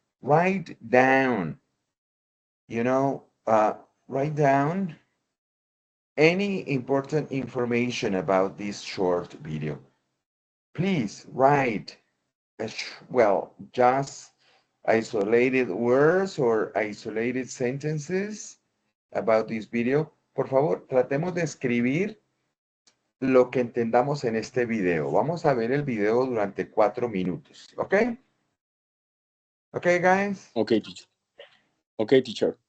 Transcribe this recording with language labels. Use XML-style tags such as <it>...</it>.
<en>Write down, you know, write down any important information about this short video. Please write, well, just isolated words or isolated sentences about this video.</en> <es>Por favor, tratemos de escribir lo que entendamos en este video. Vamos a ver el video durante 4 minutos, ¿ok?</es> <en>¿Ok, guys? Okay, teacher. Okay, teacher.</en>